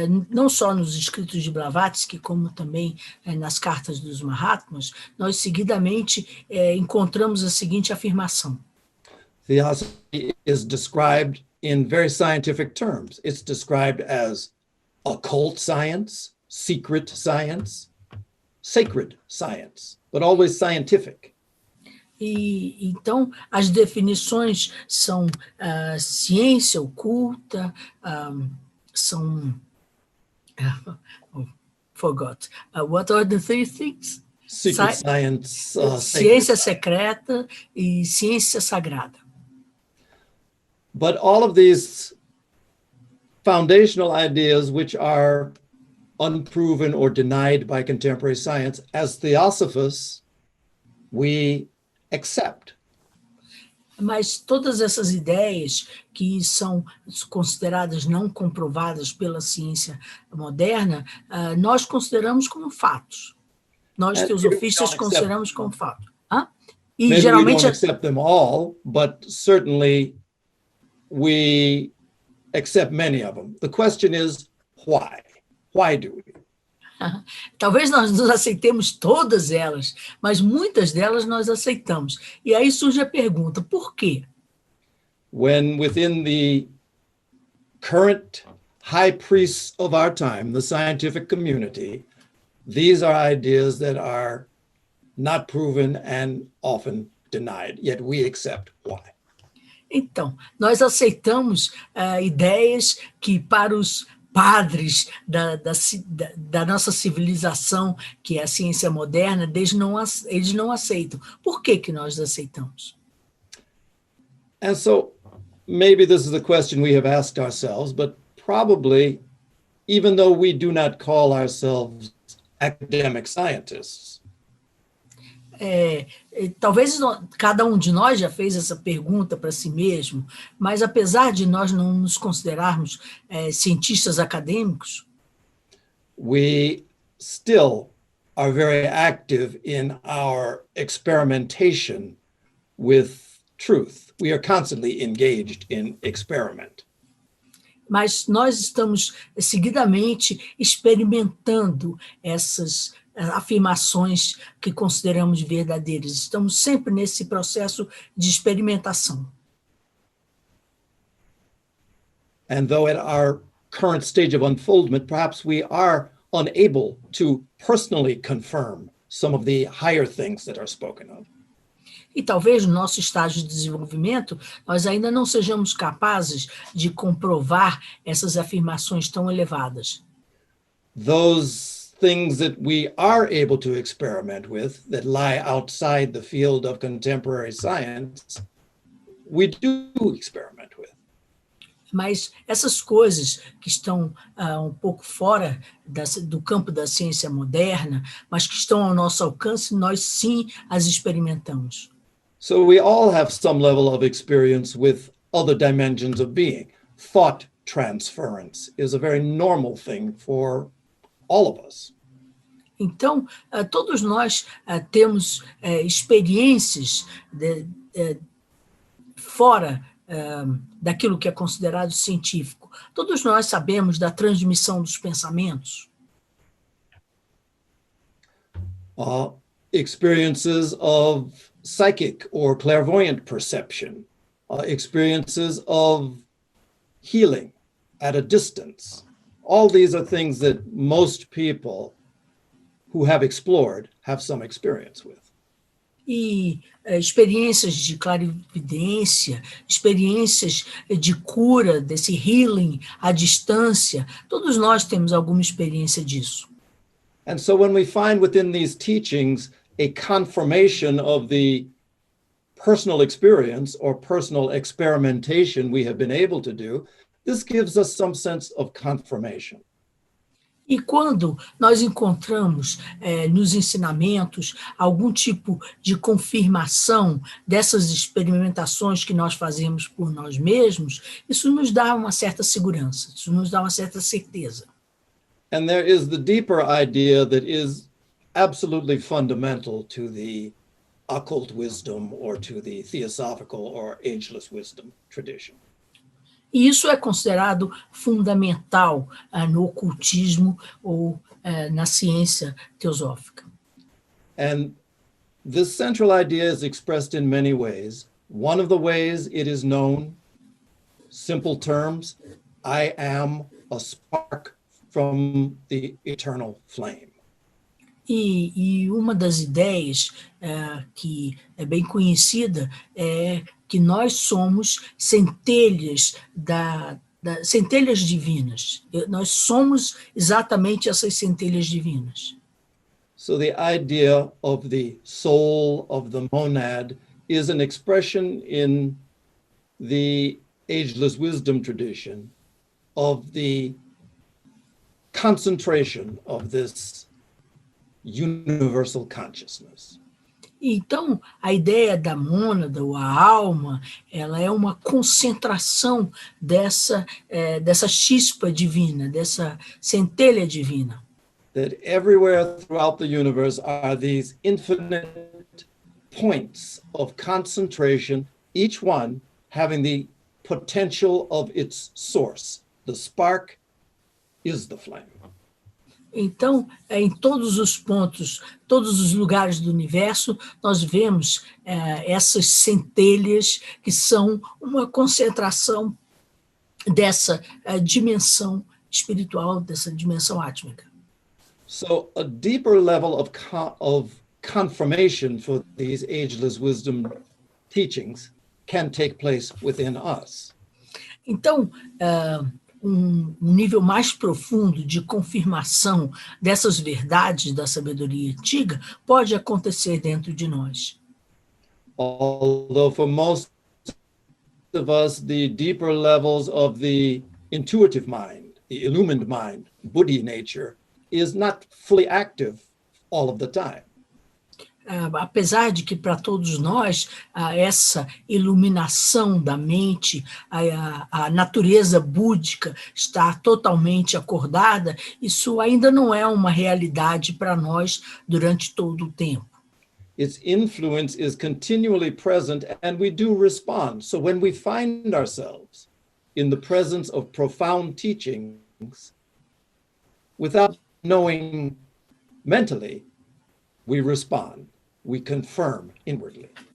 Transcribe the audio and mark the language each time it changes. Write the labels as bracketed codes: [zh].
[pt] Não só nos escritos de Blavatsky, como também nas cartas dos Mahatmas, nós seguidamente encontramos a seguinte afirmação. [en] Theosophy is described in very scientific terms. It's described as occult science, secret science, sacred science, but always scientific. [pt] E então as definições são ciência oculta, são [en] forgot. What are the three things? Secret science, [pt] ciência secreta e ciência sagrada. [en] But all of these foundational ideas which are unproven or denied by contemporary science, as theosophists, we accept. [pt] Mas todas essas ideias que são consideradas não comprovadas pela ciência moderna, nós consideramos como fatos. Nós, teosofistas, consideramos como fato. E [en] Maybe [pt] geralmente [en] we don't accept them all, but certainly we accept many of them. The question is, why? Why do we? [pt] Talvez nós não aceitemos todas elas, mas muitas delas nós aceitamos. E aí surge a pergunta, por quê? [en] When within the current high priests of our time, the scientific community, these are ideas that are not proven and often denied, yet we accept. Why? [pt] Então, nós aceitamos ideias que para os padres da nossa civilização, que é a ciência moderna, eles não aceitam. Por que que nós aceitamos? [en] And so maybe this is a question we have asked ourselves, but probably, even though we do not call ourselves academic scientists, [pt] talvez cada um de nós já fez essa pergunta para si mesmo, mas apesar de nós não nos considerarmos cientistas acadêmicos, [en] we still are very active in our experimentation with truth. We are constantly engaged in experiment. [pt] Mas nós estamos seguidamente experimentando essas afirmações que consideramos verdadeiras. Estamos sempre nesse processo de experimentação. [en] And though at our current stage of unfoldment, perhaps we are unable to personally confirm some of the higher things that are spoken of. [pt] E talvez no nosso estágio de desenvolvimento, nós ainda não sejamos capazes de comprovar essas afirmações tão elevadas. [en] Those things that we are able to experiment with that lie outside the field of contemporary science, we do experiment with. [pt] Mas essas coisas que estão um pouco fora do campo da ciência moderna, mas que estão ao nosso alcance, nós sim as experimentamos. [en] So we all have some level of experience with other dimensions of being. Thought transference is a very normal thing for all of us. [pt] Então, todos nós temos experiências fora daquilo que é considerado científico. Todos nós sabemos da transmissão dos pensamentos. [en] Experiences of psychic or clairvoyant perception, experiences of healing at a distance. All these are things that most people who have explored have some experience with. [pt] E experiências de clarividência, experiências de cura, desse healing à distância, todos nós temos alguma experiência disso. [en] And so when we find within these teachings a confirmation of the personal experience or personal experimentation we have been able to do, this gives us some sense of confirmation. [pt] E quando nós encontramos nos ensinamentos algum tipo de confirmação dessas experimentações que nós fazemos por nós mesmos, isso nos dá uma certa segurança, isso nos dá uma certa certeza. [en] And there is the deeper idea that is absolutely fundamental to the occult wisdom or to the theosophical or ageless wisdom tradition. [pt] E isso é considerado fundamental no ocultismo ou na ciência teosófica. [en] And this central idea is expressed in many ways. One of the ways it is known, simple terms, I am a spark from the eternal flame. [pt] E uma das ideias que é bem conhecida é que nós somos centelhas centelhas divinas. Nós somos exatamente essas centelhas divinas. [en] So the idea of the soul of the monad is an expression in the ageless wisdom tradition of the concentration of this universal consciousness. [pt] Então, a ideia da mônada, ou a alma, ela é uma concentração dessa chispa divina, dessa centelha divina. [en] That everywhere throughout the universe are these infinite points of concentration, each one having the potential of its source. The spark is the flame. [pt] Então, em todos os pontos, todos os lugares do universo, nós vemos essas centelhas que são uma concentração dessa dimensão espiritual, dessa dimensão átmica. [en] So a deeper level of confirmation for these ageless wisdom teachings can take place within us. [pt] Então, um nível mais profundo de confirmação dessas verdades da sabedoria antiga pode acontecer dentro de nós. [en] Although for most of us, the deeper levels of the intuitive mind, the illumined mind, Buddhi nature, is not fully active all of the time. [pt] Apesar de que para todos nós essa iluminação da mente, a natureza búdica está totalmente acordada, isso ainda não é uma realidade para nós durante todo o tempo. [en] Its influence is continually present and we do respond. So when we find ourselves in the presence of profound teachings, without knowing mentally, we respond. We confirm inwardly.